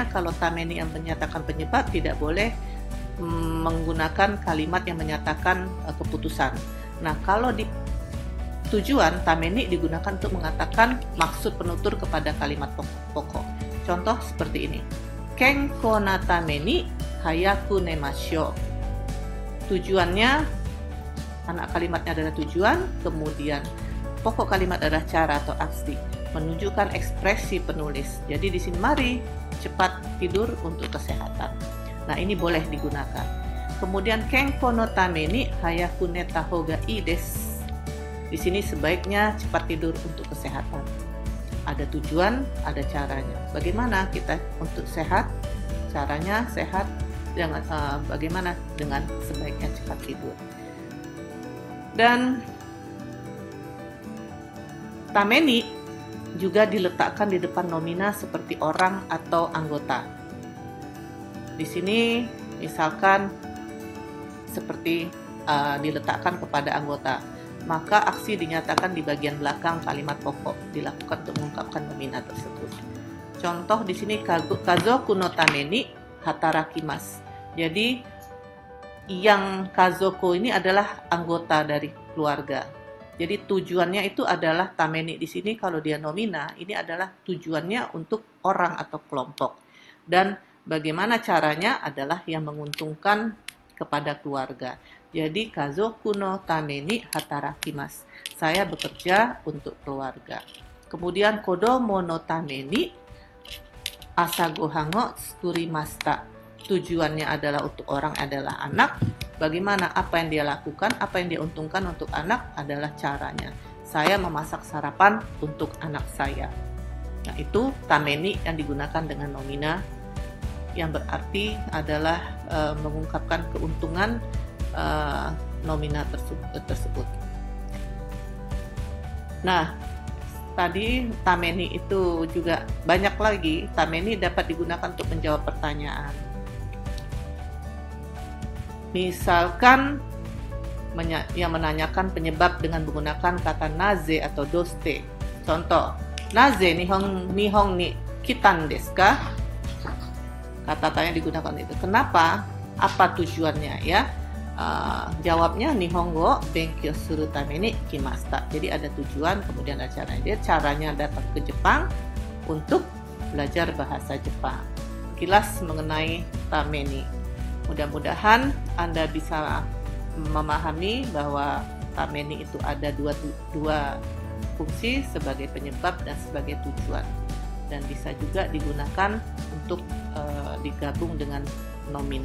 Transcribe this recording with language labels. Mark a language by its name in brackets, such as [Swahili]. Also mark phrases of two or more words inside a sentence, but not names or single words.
[Indonesian] Kalau tameni yang menyatakan penyebab tidak boleh menggunakan kalimat yang menyatakan keputusan. Nah, kalau di tujuan, tameni digunakan untuk mengatakan maksud penutur kepada kalimat pokok. Contoh seperti ini. [Japanese] 健康なために早く寝ましょう. [Indonesian] Tujuannya, anak kalimatnya adalah tujuan, kemudian pokok kalimat adalah cara atau aksi, menunjukkan ekspresi penulis. Jadi di sini mari cepat tidur untuk kesehatan. Nah, ini boleh digunakan. [Japanese] Kemudian 健康のために早く寝たほうがいいです. [Indonesian] Di sini sebaiknya cepat tidur untuk kesehatan. Ada tujuan, ada caranya. Bagaimana kita untuk sehat? Caranya sehat dengan bagaimana dengan sebaiknya cepat tidur. Dan tameni juga diletakkan di depan nomina seperti orang atau anggota. Di sini misalkan seperti diletakkan kepada anggota, maka aksi dinyatakan di bagian belakang kalimat pokok dilakukan untuk mengungkapkan nomina tersebut. Contoh di sini [Japanese] 家族のために働きます. [Indonesian] Jadi yang kazoko ini adalah anggota dari keluarga. Jadi tujuannya itu adalah tameni di sini kalau dia nomina, ini adalah tujuannya untuk orang atau kelompok. Dan bagaimana caranya adalah yang menguntungkan kepada keluarga. [Japanese] Jadi 家族のために働きます. [Indonesian] Saya bekerja untuk keluarga. [Japanese] Kemudian 子供のために朝ご飯を作りました. [Indonesian] Tujuannya adalah untuk orang adalah anak. Bagaimana apa yang dia lakukan, apa yang dia untungkan untuk anak adalah caranya. Saya memasak sarapan untuk anak saya. Nah, itu tameni yang digunakan dengan nomina yang berarti adalah mengungkapkan keuntungan nomina tersebut. Nah, tadi tameni itu juga banyak lagi. Tameni dapat digunakan untuk menjawab pertanyaan. Misalkan yang menanyakan penyebab dengan menggunakan kata naze atau doste. Contoh, [Japanese] なぜ日本に来たんですか? [Indonesian] Kata tanya digunakan itu. Kenapa? Apa tujuannya ya? [Japanese] Jawabnya 日本語勉強するために来ました. [Indonesian] Jadi ada tujuan, kemudian ada caranya. Dia caranya datang ke Jepang untuk belajar bahasa Jepang. Kilas mengenai tameni. Mudah-mudahan Anda bisa memahami bahwa tameni itu ada dua fungsi sebagai penyebab dan sebagai tujuan, dan bisa juga digunakan untuk digabung dengan nomina.